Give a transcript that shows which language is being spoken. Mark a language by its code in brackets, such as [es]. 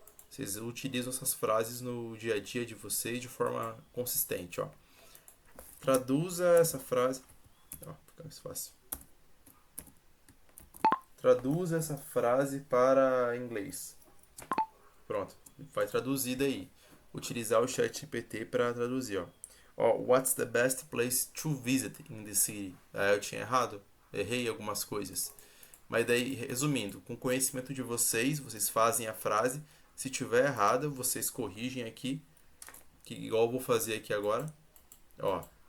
[pt] Vocês utilizam essas frases no dia a dia de vocês de forma consistente, ó. Traduza essa frase. Ó, fica mais fácil. Traduza essa frase para inglês. Pronto, vai traduzida aí. Utilizar o chat GPT para traduzir, ó. [en] Ó, what's the best place to visit in the city? [pt] Ah, eu tinha errado, errei algumas coisas. Mas daí, resumindo, com conhecimento de vocês, vocês fazem a frase. Se tiver errado, vocês corrigem aqui, que igual eu vou fazer aqui agora. Ó.